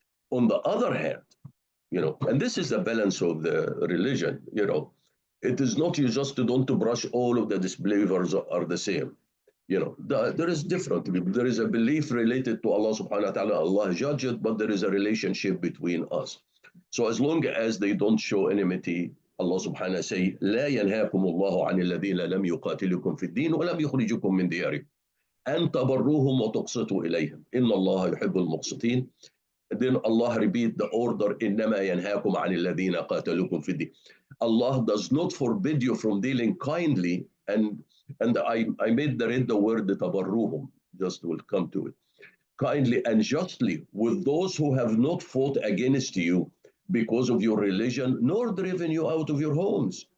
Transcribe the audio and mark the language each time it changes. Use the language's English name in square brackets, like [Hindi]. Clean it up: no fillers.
[English] On the other hand, and this is the balance of the religion, it is not you just don't to brush all of the disbelievers are the same. There is different people. There is a belief related to Allah subhanahu wa ta'ala, Allah judged, but there is a relationship between us. So as long as they don't show enmity, Allah subhanahu wa ta'ala say, [Arabic] لا ينهاكم الله عن الذين لم يقاتلكم في الدين ولم يخرجكم من دياركم أن تبروهم وتقسطوا إليهم إن الله يحب المقسطين. [English] Then Allah repeat the order, [Arabic] إنما ينهاكم عن الذين قاتلوكم في الدين. [English] Allah does not forbid you from dealing kindly, and I made the word تبروهم, just will come to it, kindly and justly with those who have not fought against you because of your religion, nor driven you out of your homes.